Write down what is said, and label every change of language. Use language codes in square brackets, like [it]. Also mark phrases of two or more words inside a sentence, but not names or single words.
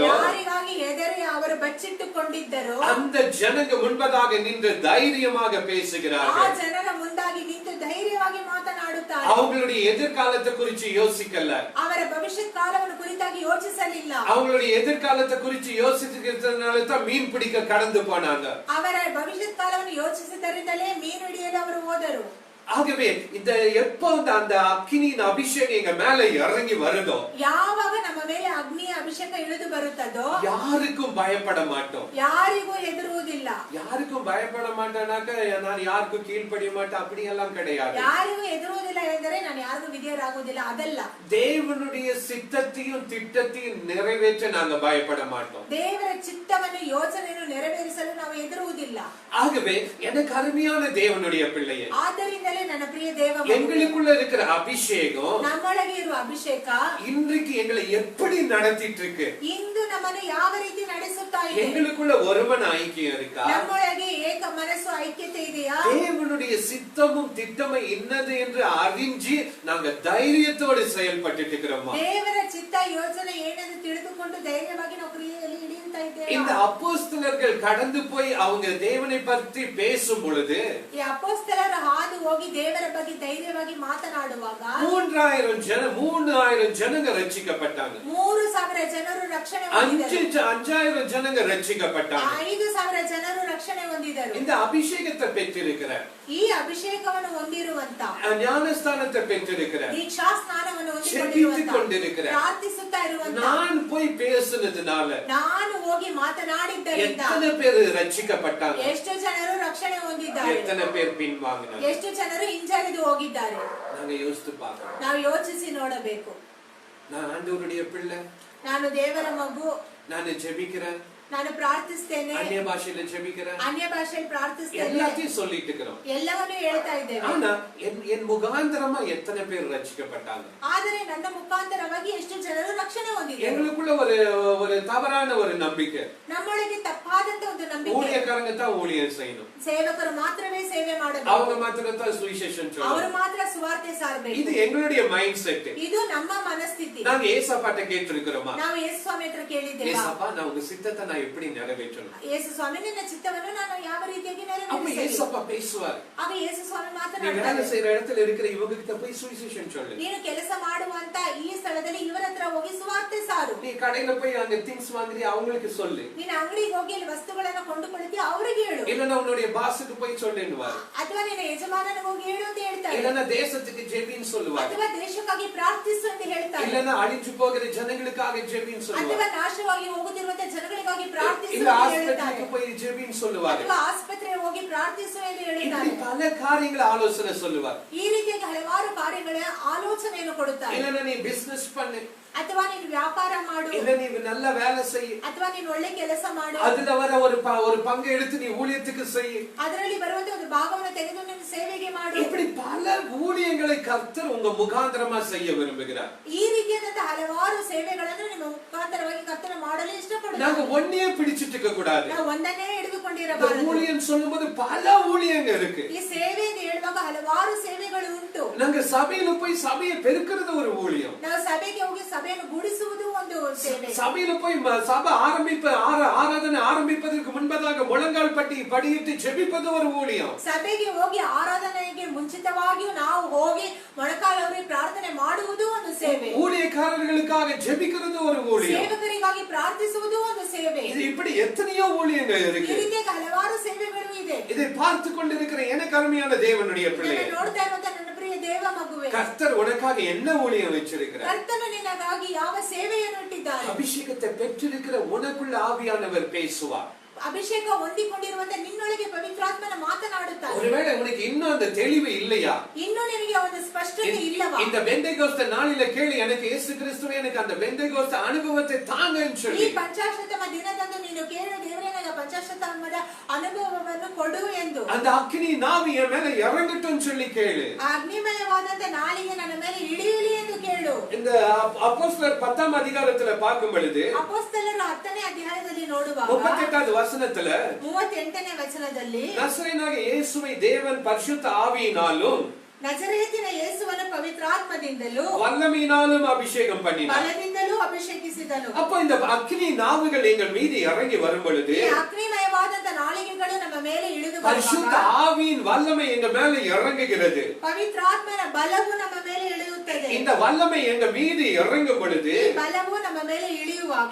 [kn] ಯಾರಿಗಾಗಿ ಎದರಿ ಅವರು ಬಚ್ಚಿಟ್ಟುಕೊಂಡಿದ್ದರೋ [ta] அந்த ஜனங்க முன்பதாக நின்று தைரியமாக [kn] ಆ [ta] பேசுகிறார்கள். [kn] ಜನರ ಮುಂದಾಗಿ ನಿಂತು ಧೈರ್ಯವಾಗಿ ಮಾತನಾಡುತ್ತಾರೆ. [ta] அவங்களுடைய எதிர்காலத்தை குறித்து யோசிக்கல. [kn] ಅವರ ಭವಿಷ್ಯತ್ ಕಾಲವನ್ನು ಕುರಿತಾಗಿ ಯೋಚಿಸಲಿಲ್ಲ. [ta] அவங்களுடைய எதிர்காலத்தை குறித்து யோசிக்கிறதுனால தான் மீன் பிடிக்க கடந்து போனாங்க. [kn] ಅವರ ಭವಿಷ್ಯತ್ ಕಾಲವನ್ನು ಯೋಚಿಸಿದ್ದರಿಂದಲೇ ಮೀನು ಹಿಡಿಯಲು ಅವರು ಹೋದರು. [ta] ஆகவே இந்த எப்ப அந்த அக்கினியின் அபிஷேகம் எங்க மேல இறங்கி வருதோ, [kn] ಯಾವಾಗ ನಮ್ಮ ಮೇಲೆ ಅಗ್ನಿಯ ಅಭಿಷೇಕ ಇಳಿದು ಬರುತ್ತದೋ [ta] யாருக்கும் பயப்பட மாட்டோம். [kn] ಯಾರಿಗೂ ಹೆದರುವುದಿಲ್ಲ. [ta] யாருக்கும் பயப்பட மாட்டேனாக்க நான் யாருக்கும் கீழ்ப்படிய மாட்டேன் அப்படி எல்லாம் கிடையாது. [kn] ಯಾರಿಗೂ ಹೆದರುವುದಿಲ್ಲ ಎಂದರೆ ನಾನು ಯಾರಿಗೂ ವಿಧೇಯರಾಗುವುದಿಲ್ಲ, ಅದಲ್ಲ. [ta] தேவனுடைய சித்தத்தையும் திட்டத்தையும் நிறைவேற்ற நாங்க பயப்பட மாட்டோம். [kn] ದೇವರ ಚಿತ್ತವನ್ನು ಯೋಚನೆಯನ್ನು ನೆರವೇರಿಸಲು ನಾವು ಹೆದರುವುದಿಲ್ಲ. [ta] ஆகவே எனக்கு அருமையான தேவனுடைய பிள்ளையே, [kn] ಆದ್ದರಿಂದಲೇ ನನ್ನ ಪ್ರಿಯ ದೇವ ಮಗನೇ, [ta] எங்களுக்குள்ள இருக்கிற அபிஷேகம் [kn] ನಮ್ಮೊಳಗೆ ಇರುವ ಅಭಿಷೇಕ [ta] இன்றைக்கு எங்களை எப்படி நடத்திட்டு இருக்கு? [kn] ಇಂದು ನಮ್ಮನ್ನು ಯಾವ ರೀತಿ ನಡೆಸುತ್ತಾ ಇದೆ? [ta] எங்களுக்குள்ள ஒருமன ஐக்கியம் இருக்கா? [kn] ನಮ್ಮೊಳಗೆ ಏಕ ಮನಸ್ಸು ಐಕ್ಯತೆ ಇದೆಯಾ? [ta] தேவனுடைய சித்தமும் திட்டமும் என்னது என்று அறிஞ்சு நாங்க தைரியத்தோடு செயல்பட்டு இருக்கிறோமா? [kn] ದೇವರ ಚಿತ್ತ ಯೋಚನೆ ಏನೆಂದು ತಿಳಿದುಕೊಂಡು ಧೈರ್ಯವಾಗಿ ನಾವು ಕ್ರಿಯೆಯಲ್ಲಿ ಇಳಿಯುತ್ತಾ ಇದ್ದೇವೆ. [ta] இந்த அப்போஸ்தலர்கள் கடந்து போய் அவங்க தேவனை பற்றி பேசும் பொழுது [kn] ಈ ಅಪೊಸ್ತಲರು ಹಾದು ಹೋಗಿ ದೇವರ ಬಗ್ಗೆ ಧೈರ್ಯವಾಗಿ ಮಾತನಾಡುವಾಗ [ta] 3000 ஜனங்க ரட்சிக்கப்பட்டாங்க. [kn] 3000 ಜನರು ರಕ್ಷಣೆ ಹೊಂದಿದರು. [ta] 5000 ஜனங்க ரட்சிக்கப்பட்டாங்க. [kn] 5000 ಜನರು ರಕ್ಷಣೆ ಹೊಂದಿದರು. [ta] இந்த அபிஷேகத்தை பெற்றிருக்கிற, [kn] ಈ ಅಭಿಷೇಕವನ್ನು ಹೊಂದಿರುವಂತ, [ta] ஞானஸ்தானத்தை பெற்றிருக்கிற, [kn] ದೀಕ್ಷಾ ಸ್ನಾನವನ್ನು [ta] ஜெபித்துக் கொண்டிருக்கிற, [kn] ಪ್ರಾರ್ಥಿಸುತ್ತಾ ಇರುವಂತ, [ta] நான் போய் பேசுனதுனால [kn] ನಾನು ಹೋಗಿ ಮಾತನಾಡಿದ್ದರಿಂದ [ta] எத்தனை பேர் ரட்சிக்கப்பட்டாங்க? [kn] ಎಷ್ಟು ಜನರು ರಕ್ಷಣೆ ಹೊಂದಿದ್ದಾರೆ? [ta] எத்தனை பேர் பின்வாங்கினாங்க? [kn] ಎಷ್ಟು ಜನರು ಹಿಂಜರಿದು ಹೋಗಿದ್ದಾರೆ? [ta] நாங்க யோசித்து பார்க்கணும். [kn] ನಾವು ಯೋಚಿಸಿ ನೋಡಬೇಕು. [ta] நான் ஆண்டவருடைய பிள்ளை, [kn] ನಾನು ದೇವರ ಮಗು, [ta] நான் ஜெபிக்கிறேன், [kn] ನಾನು ಪ್ರಾರ್ಥಿಸ್ತೇನೆ, [ta] அந்நிய பாஷையில ஜெபிக்கிறேன், [kn] ಅನ್ಯ ಭಾಷೆಯಲ್ಲಿ ಪ್ರಾರ್ಥಿಸ್ತೇನೆ, [ta] எல்லாத்தையும் சொல்லிட்டு இருக்கிறோம். [kn] ಎಲ್ಲವನ್ನೂ ಹೇಳ್ತಾ ಇದ್ದೇವೆ. [ta] ஆனா என் முகாந்தரமா எத்தனை பேர் ரட்சிக்கப்பட்டாங்க? [kn] ಆದರೆ ನನ್ನ ಮುಖಾಂತರವಾಗಿ ಎಷ್ಟು ಜನರು ರಕ್ಷಣೆ ಹೊಂದಿದ್ದಾರೆ? [ta] எங்களுக்குள்ள ஒரு தவறான ஒரு நம்பிக்கை, [kn] ನಮ್ಮೊಳಗೆ ತಪ್ಪಾದಂತ ಒಂದು ನಂಬಿಕೆ, [ta] ஊழியக்காரங்க தான் ஊழியம் செய்யணும், [kn] ಸೇವಕರು ಮಾತ್ರವೇ ಸೇವೆ ಮಾಡಬೇಕು, [ta] அவங்க மாத்திரம் தான் சுவிசேஷம் [kn] ಅವರು [ta] சொல்லணும். [kn] ಮಾತ್ರ ಸುವಾರ್ತೆ ಸಾರಬೇಕು. [ta] இது எங்களுடைய [en] mind set. [kn] ಇದು ನಮ್ಮ ಮನಸ್ಥಿತಿ. [ta] நாங்க ஏசப்பாட்ட கேட்டிருக்கிறோமா? [kn] ನಾವು ಯೇಸು ಸ್ವಾಮಿ ಹತ್ರ ಕೇಳಿದ್ದೇವೆ, [ta] ஏசப்பா நான் உங்க சித்தத்தை நான் நான் எப்படி நிறைவேற்றணும்? [kn] ಯೇಸು ಸ್ವಾಮಿ ನಿನ್ನ ಚಿತ್ತವನ್ನು ನಾನು ಯಾವ ರೀತಿಯಾಗಿ [ta] அப்ப [kn] ನೆರವೇರಿಸಲಿ? [ta] ஏசப்பா பேசுவார். [kn] ಆಗ ಯೇಸು ಸ್ವಾಮಿ [ta] நீ [kn] ಮಾತನಾಡ್ತಾರೆ. [ta] வேலை செய்யற இடத்துல இருக்கிற இவங்க கிட்ட போய் சுவிசேஷம் சொல்லு. [kn] ನೀನು ಕೆಲಸ ಮಾಡುವಂತ ಈ ಸ್ಥಳದಲ್ಲಿ ಇವರ ಹತ್ರ ಹೋಗಿ ಸುವಾರ್ತೆ ಸಾರು. [ta] நீ கடையில போய் அங்க திங்ஸ் வாங்குறீ அவங்களுக்கு சொல்லு. [kn] ನೀನು ಅಂಗಡಿಗೆ ಹೋಗಿ ಅಲ್ಲಿ ವಸ್ತುಗಳನ್ನು ಕೊಂಡುಕೊಳ್ಳುತ್ತೀಯ ಅವರಿಗೆ ಹೇಳು. [ta] இல்லன்னா உன்னுடைய பாஸுக்கு போய் சொல்லுன்னுவார். [kn] ಅಥವಾ ನಿನ್ನ ಯಜಮಾನನಿಗೆ ಹೋಗಿ ಹೇಳು ಅಂತ ಹೇಳ್ತಾರೆ. [ta] இல்லன்னா தேசத்துக்கு ஜெபின்னு சொல்லுவார். [kn] ಅಥವಾ ದೇಶಕ್ಕಾಗಿ ಪ್ರಾರ್ಥಿಸು ಅಂತ ಹೇಳ್ತಾರೆ. [ta] இல்லன்னா அழிஞ்சு போகிற ஜனங்களுக்காக ஜெபின்னு சொல்லுவார். [kn] ಅಥವಾ ನಾಶವಾಗಿ ಹೋಗುತ್ತಿರುವಂತ ಜನಗಳಿಗಾಗಿ ಪ್ರಾರ್ಥಿಸು [ta] இல்ல [kn] ಅಂತ ಹೇಳ್ತಾರೆ. [ta] ஆஸ்பத்திரிக்கு போய் ஜெபின்னு சொல்லுவார். [kn] ಅಥವಾ ಆಸ್ಪತ್ರೆಗೆ ಹೋಗಿ ಪ್ರಾರ್ಥಿಸು ಎಂದು [ta] இப்படி [kn] ಹೇಳ್ತಾರೆ. [ta] பல காரியங்களை ஆலோசனை சொல்லுவார். [kn] ಈ ರೀತಿಯಾಗಿ ಹಲವಾರು ಕಾರ್ಯಗಳ ಆಲೋಚನೆಯನ್ನು ಕೊಡುತ್ತಾರೆ. [ta] இல்லன்னா நீ பிசினஸ் பண்ணு. [kn] ಅಥವಾ ನೀನು ವ್ಯಾಪಾರ ಮಾಡು. [ta] இல்ல நீ நல்ல வேலை செய். [kn] ಅಥವಾ ನೀನು ಒಳ್ಳೆ ಕೆಲಸ ಮಾಡು. [ta] அதுல வர ஒரு பங்கு எடுத்து நீ ஊழியத்துக்கு செய். [kn] ಅದರಲ್ಲಿ ಬರುವಂತ ಒಂದು ಭಾಗವನ್ನು ತೆಗೆದು ನೀನು ಸೇವೆಗೆ ಮಾಡು. [ta] இப்படி பல ஊழியங்களை கர்த்தர் உங்க முகாந்திரமா செய்ய விரும்புகிறார். [kn] ಈ ರೀತಿಯಾದಂತಹ ಹಲವಾರು ಸೇವೆಗಳನ್ನು ನಿಮ್ಮ ಮುಖಾಂತರವಾಗಿ ಕರ್ತನ ಮಾಡಲು ಇಷ್ಟಪಡುತ್ತಾರೆ. [ta] நாங்க ஒன்னையே பிடிச்சிட்டு இருக்க கூடாது. [kn] ನಾವು ಒಂದನ್ನೇ [ta] இந்த [kn] ಹಿಡಿದುಕೊಂಡಿರಬಾರದು. [ta] ஊழியம் சொல்லும்போது பல ஊழியங்க இருக்கு. [kn] ಈ ಸೇವೆ ಎಂದು ಹೇಳುವಾಗ ಹಲವಾರು ಸೇವೆಗಳು ಉಂಟು. [ta] நாங்க சபையில போய் சபையை பெருக்கிறது ஒரு ஊழியம். [kn] ನಾವು ಸಭೆಗೆ ಹೋಗಿ ಸಭೆಯನ್ನು ಗುಡಿಸುವುದು ಒಂದು ಸೇವೆ. [ta] சபையில போய் சபை ஆராதனை ஆரம்பிப்பதற்கு முன்பதாக முழங்கால் படியிட்டு ஜெபிப்பது ஒரு ஊழியம். [kn] ಸಭೆಗೆ ಹೋಗಿ ಆರಾಧನೆಗೆ ಮುಂಚಿತವಾಗಿಯೂ ನಾವು ಹೋಗಿ ಮೊಣಕಾಲೂರಿ ಪ್ರಾರ್ಥನೆ ಮಾಡುವುದು ಒಂದು ಸೇವೆ. [ta] ஊழியக்காரர்களுக்காக ஜெபிக்கிறது ஒரு ஊழியம். [kn] ಸೇವಕರಿಗಾಗಿ ಪ್ರಾರ್ಥಿಸುವುದು ಒಂದು ಸೇವೆ. [ta] இது இப்படி எத்தனையோ ஊழியங்கள் [kn] ಈ [ta] இருக்கு. [kn] ರೀತಿಯಾಗಿ ಹಲವಾರು ಸೇವೆಗಳು ಇದೆ. [ta] இதை பார்த்து கொண்டிருக்கிற எனக்கு அருமையான தேவனுடைய பிள்ளையே, [kn] ಇದನ್ನು ನೋಡ್ತಾ ಇರುವಂತ ನನ್ನ ಪ್ರಿಯ ದೇವ ಮಗುವೆ, [ta] கர்த்தர் உனக்காக என்ன ஊழியம் வச்சிருக்கிறார்? [kn] ಕರ್ತನು ನಿನಗಾಗಿ ಯಾವ ಸೇವೆಯನ್ನು ಇಟ್ಟಿದ್ದಾನೆ? [ta] அபிஷேகத்தை பெற்றிருக்கிற உனக்குள்ள ஆவியானவர் பேசுவார். [kn] ಅಭಿಷೇಕ ಹೊಂದಿಕೊಂಡಿರುವಂತ ನಿನ್ನೊಳಗೆ ಪವಿತ್ರಾತ್ಮನ ಮಾತನಾಡುತ್ತಾನೆ. [ta] ஒருவேளை உனக்கு இன்னும் அந்த தெளிவு இல்லையா? [kn] ಇನ್ನೂ ನಿನಗೆ ಒಂದು ಸ್ಪಷ್ಟತೆ ಇಲ್ಲವಾ? [ta] இந்த பெந்தேகோஸ்தே நாளில கேளு, எனக்கு இயேசு கிறிஸ்துவே எனக்கு அந்த பெந்தேகோஸ்தே அனுபவத்தை தாங்கன்னு [kn] ಈ [ta] சொல்லி. [kn] ಪಂಚಾಶತಮ ದಿನದಂದು ನೀನು ಕೇಳು, ದೇವರೇ ನನಗೆ ಪಂಚಾಶತಮದ ಅನುಭವವನ್ನು ಕೊಡು ಎಂದು. [ta] அந்த அக்னி நாவி என் மேல இறங்கட்டும் சொல்லி கேளு. [kn] ಅಗ್ನಿಮಯವಾದಂತ ನಾಲಿಗೆ ನನ್ನ ಮೇಲೆ ಇಳಿಯಲಿ ಎಂದು ಕೇಳು. [ta] இந்த அப்போஸ்தலர் 10ஆம் அதிகாரத்துல பார்க்கும் பொழுது [kn] ಅಪೊಸ್ತಲರ 10ನೇ ಅಧ್ಯಾಯದಲ್ಲಿ ನೋಡುವಾಗ [ta] 38வது வசனத்துல [kn] 38ನೇ ವಚನದಲ್ಲಿ [ta] நசரேயனாகிய இயேசுவை தேவன் பரிசுத்த ஆவியினாலும் [kn] ನಜರೇತಿನ ಯೇಸುವನ್ನು ಪವಿತ್ರಾತ್ಮದಿಂದಲೂ [ta] வல்லமையினாலும் அபிஷேகம் பண்ணினார். [kn] ಬಲದಿಂದಲೂ ಅಭಿಷೇಕಿಸಿದನು. [ta] அப்போ இந்த அக்னி நாவுகள் எங்கள் மீது இறங்கி வரும் பொழுது [kn] ಈ ಅಗ್ನಿಮಯವಾದಂತ ನಾಲಿಗೆಗಳು ನಮ್ಮ ಮೇಲೆ ಇಳಿದು [ta] பரிசுத்த [kn] ಬರುವಾಗ [ta] ஆவியின் வல்லமை எங்க மேல இறங்குகிறது. [kn] ಪವಿತ್ರಾತ್ಮನ ಬಲವು ನಮ್ಮ ಮೇಲೆ ಇಳಿಯುತ್ತದೆ. [ta] இந்த வல்லமை எங்க மீது இறங்கும் பொழுது [kn] ಈ ಬಲವು ನಮ್ಮ ಮೇಲೆ ಇಳಿಯುವಾಗ